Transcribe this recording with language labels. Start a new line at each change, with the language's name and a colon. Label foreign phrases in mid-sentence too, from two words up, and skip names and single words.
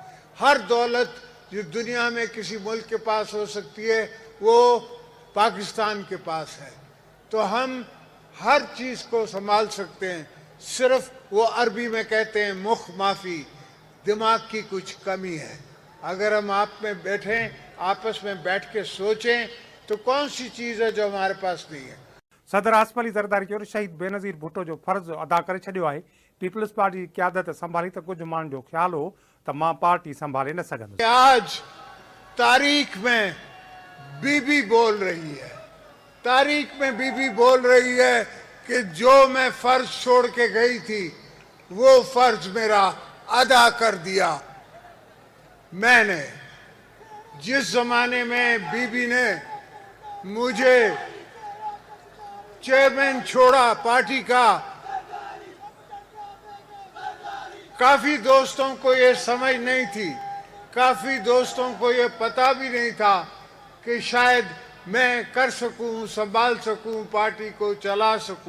Urdu: ہر دولت جو دنیا میں کسی ملک کے پاس ہو سکتی ہے وہ پاکستان کے پاس ہے، تو ہم ہر چیز کو سنبھال سکتے ہیں. صرف وہ عربی میں کہتے ہیں
Arabic: مخ مافی,
Urdu: دماغ کی کچھ کمی ہے. اگر ہم آپ میں بیٹھیں، آپس میں بیٹھ کے سوچیں تو کون سی چیز ہے جو ہمارے پاس نہیں ہے.
Sindhi: सदर आसिफ अली ज़रदारी चयो शहीद बेनज़ीर भुट्टो जो फर्ज़ अदा करे छॾियो आहे। पीपल्स पार्टी
Urdu: کی قیادت سنبھالی تو
Sindhi: कुछ माण्हुनि जो ख्याल हो त मां पार्टी संभाले न सघंदुसि।
Urdu: آج تاریخ میں بی بی بول رہی ہے، تاریخ میں بی بی بول رہی ہے کہ جو میں فرض چھوڑ کے گئی تھی وہ فرض میرا ادا کر دیا. میں نے جس زمانے میں بی بی نے مجھے چیئرمین چھوڑا پارٹی کا، کافی دوستوں کو یہ سمجھ نہیں تھی، کافی دوستوں کو یہ پتا بھی نہیں تھا کہ شاید میں کر سکوں، سنبھال سکوں، پارٹی کو چلا سکوں.